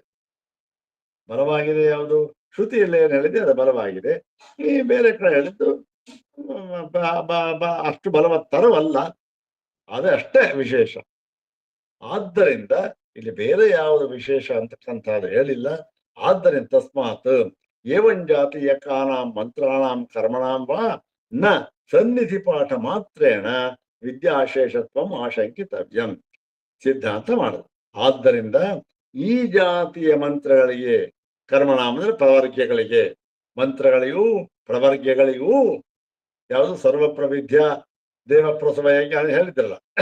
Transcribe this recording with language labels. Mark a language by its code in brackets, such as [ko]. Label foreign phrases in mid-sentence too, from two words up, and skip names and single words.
[kn] ಬಲವಾಗಿದೆ ಯಾವುದು? ಶ್ರುತಿಯಲ್ಲಿ ಏನು ಹೇಳಿದೆ ಅದು ಬಲವಾಗಿದೆ. ಈ ಬೇರೆ ಕಡೆ ಹೇಳಿದ್ದು ಅಷ್ಟು ಬಲವತ್ತರವಲ್ಲ, ಅದೇ ಅಷ್ಟೇ ವಿಶೇಷ. ಆದ್ದರಿಂದ ಇಲ್ಲಿ ಬೇರೆ ಯಾವುದು ವಿಶೇಷ ಅಂತಕ್ಕಂಥದ್ದು ಹೇಳಿಲ್ಲ. [sa] ಆದ್ದರಿಂದ ತಸ್ಮಾತ್ ಏವಂ ಜಾತೀಯಕಾನಾಂ ಮಂತ್ರಾಣಾಂ ಕರ್ಮಣಾಂ ವಾ ನ ಸನ್ನಿಧಿ ಪಾಠ ಮಾತ್ರೇಣ ವಿದ್ಯಾಶೇಷತ್ವಂ ಆಶಂಕಿತವ್ಯಂ [kn] ಸಿದ್ಧಾಂತ ಮಾಡುದು. ಆದ್ದರಿಂದ ಈ ಜಾತಿಯ ಮಂತ್ರಗಳಿಗೆ, ಕರ್ಮಣಾಂ ಅಂದ್ರೆ ಪ್ರವರ್ಗ್ಯಗಳಿಗೆ, ಮಂತ್ರಗಳಿಗೂ ಪ್ರವರ್ಗ್ಯಗಳಿಗೂ ಯಾವುದು ಸರ್ವಪ್ರವಿದ್ಯ ದೇವಪ್ರಸವ ಹೇಗೆ ಹೇಳಿದ್ರಲ್ಲ